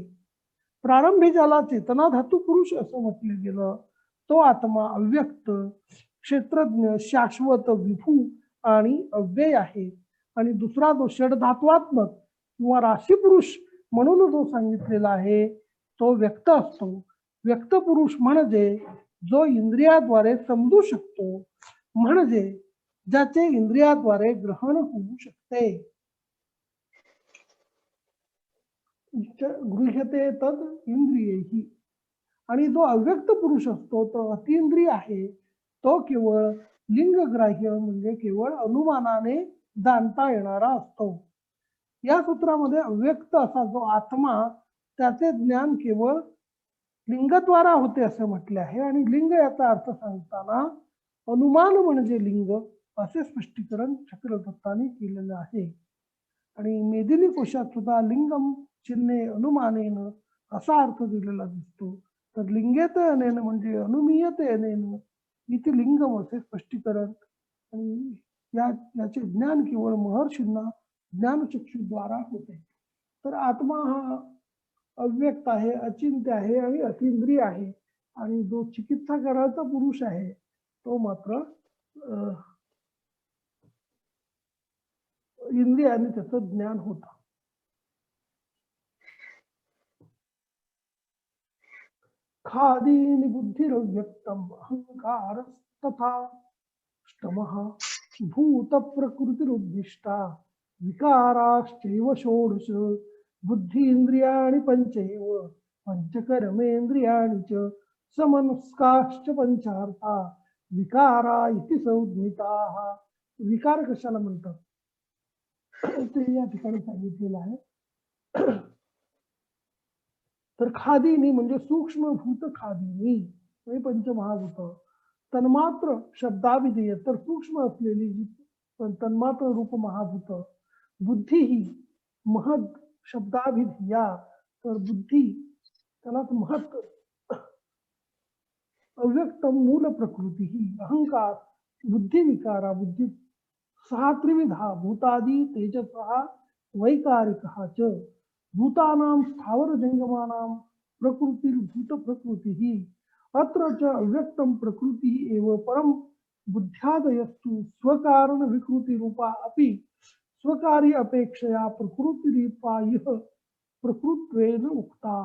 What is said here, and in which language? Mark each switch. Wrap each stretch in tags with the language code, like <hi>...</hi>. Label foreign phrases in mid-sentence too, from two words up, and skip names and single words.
<mr>प्रारंभी ज्याला चेतना धातू पुरुष असं म्हटलं गेलं तो आत्मा अव्यक्त क्षेत्रज्ञ शाश्वत विभू आणि अव्यय आहे आणि दुसरा जो षडधात्वात्मक किंवा राशी पुरुष म्हणून जो सांगितलेला आहे तो व्यक्त असतो. व्यक्त पुरुष म्हणजे जो इंद्रियाद्वारे समजू शकतो म्हणजे ज्याचे इंद्रियाद्वारे ग्रहण होऊ शकते.</mr> <sa>गृह्यते तद इंद्रियेही.</sa> <mr>आणि जो अव्यक्त पुरुष असतो तो अतिंद्रिय आहे, तो केवळ लिंगग्राह्य म्हणजे केवळ अनुमानाने जाणता येणारा असतो. या सूत्रामध्ये अव्यक्त असा जो आत्मा त्याचे ज्ञान केवळ लिंगद्वारा होते असे म्हटले आहे. आणि लिंग याचा अर्थ सांगताना अनुमान म्हणजे लिंग असे स्पष्टीकरण चक्रदत्तांनी केलेलं आहे. आणि मेदिनी कोशात सुद्धा</mr> <sa>लिंगम चिन्हे अनुमानेन</sa> <mr>असा अर्थ दिलेला दिसतो. तर</mr> <sa>लिंगेत अनेन</sa> <mr>म्हणजे</mr> <sa>अनुमीयते अनेन</sa> <mr>इथे लिंगम असे स्पष्टीकरण. आणि याचे ज्ञान केवळ महर्षींना ज्ञानचक्षुद्वारा होते. तर आत्मा हा अव्यक्त आहे, अचिंत्य आहे आणि अतिंद्रिय आहे. आणि जो चिकित्सा करायचा पुरुष आहे तो मात्र इंद्रियाने त्याचं ज्ञान होतं.</mr> <sa>खादीनि बुद्धिरव्यक्तम अहंकारस्तथा ष्टमः भूत प्रकृतिरुद्दिष्टा विकाराश्चैव षोडश बुद्धि इंद्रियाणि पंचैव पंचकर्मेन्द्रियाणि च समनस्काश्च पंचार्था विकारा इति संज्ञिताः.</sa> <mr>विकार कशाला म्हणतात ते या ठिकाणी सांगितलेलं आहे. तर खादीनी म्हणजे सूक्ष्म भूत खादीनी म्हणजे पंचमहाभूत. तन्मात्र शब्दाभिधेय तर सूक्ष्म असलेली जी तन्मात्र रूप महाभूत. बुद्धी ही महद शब्दाभिधिया तर बुद्धी त्यालाच महत्.</mr> <sa>अव्यक्त मूल प्रकृती ही अहंकार बुद्धी विकारा बुद्धी सहा त्रिविधा भूतादी तेजसः वैकारिकः च भूतानां स्थावर जंगमानां प्रकृतिर्भूत प्रकृतिः अत्र च अव्यक्तं प्रकृतिः एव परं बुद्ध्यादयस्तु स्वकारण विकृति रूपा अपि स्वकार्य अपेक्षया प्रकृतिरूपा यः प्रकृत्वेन उक्ताः.</sa>